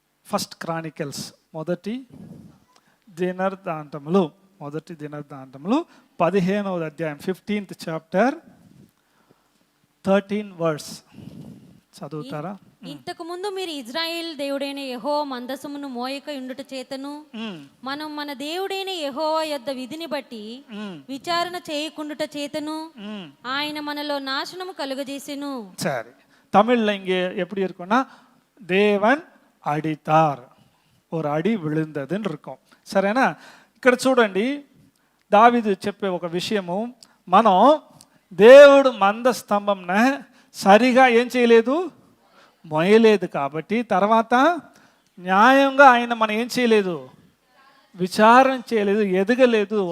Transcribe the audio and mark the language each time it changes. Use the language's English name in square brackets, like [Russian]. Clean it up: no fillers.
[Telugu] First Chronicles మొదటి దినవృత్తాంతములు 15వ అధ్యాయం 15th చాప్టర్ 13 వర్స్ చదువుతారా? ఇంతకు ముందు మీరు ఇజ్రాయేల్ దేవుడైన యెహోవా మందసమును మోయక ఉండుట చేతను మనం మన దేవుడైన యెహోవా యొద్ద విధిని బట్టి విచారణ చేయకుండుట చేతను ఆయన మనలో నాశనము కలుగజేసెను. సరే, [Tamil] தமிழ்ல இங்கே எப்படி இருக்கும்னா தேவன் அடித்தார், ஒரு அடி விழுந்ததுன்னு இருக்கும். [Telugu] సరేనా? ఇక్కడ చూడండి, దావీదు చెప్పే ఒక విషయము, మనం దేవుడు మందస్తంభంన సరిగా ఏం చేయలేదు, మోయలేదు కాబట్టి తర్వాత న్యాయంగా ఆయన మనం ఏం చేయలేదు, విచారణ చేయలేదు, ఎదగలేదు.